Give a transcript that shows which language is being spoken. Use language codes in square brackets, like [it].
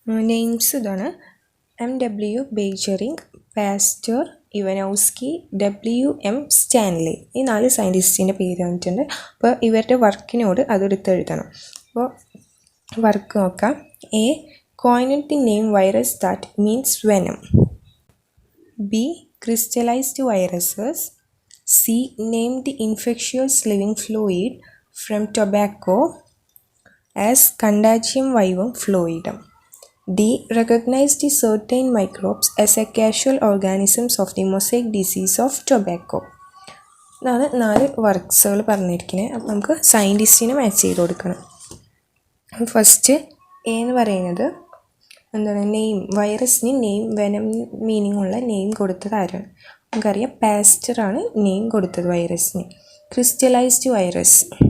[ml] Names ഇതാണ്: MW ബേജറിംഗ്, pastor, ഇവനോസ്കി, WM Stanley. ഈ 4 സയൻറ്റിസ്റ്റിൻ്റെ പേര് തന്നിട്ടുണ്ട്. അപ്പോൾ ഇവരുടെ വർക്കിനോട് അതെടുത്തെഴുതണം. അപ്പോൾ വർക്ക് നോക്കാം. A. [en] Coined the name virus that means venom. B. Crystallized viruses. C. Named the infectious living fluid from tobacco as Contagium vivum fluidum. D. Recognized certain microbes as a casual organisms of the mosaic disease of tobacco. [ml] ഇതാണ് 4 വർക്ക്സുകൾ പറഞ്ഞിരിക്കുന്നത്. അപ്പോൾ നമുക്ക് സയൻറ്റിസ്റ്റിനെ match ചെയ്ത് കൊടുക്കണം. First A എന്ന് പറയുന്നത് എന്താണ്? Name. വൈറസിന് name, venom meaning ഉള്ള നെയിം കൊടുത്തത് ആരാണ്? നമുക്കറിയാം പാസ്റ്ററാണ് നെയിം കൊടുത്തത് വൈറസിന്. Crystallised virus.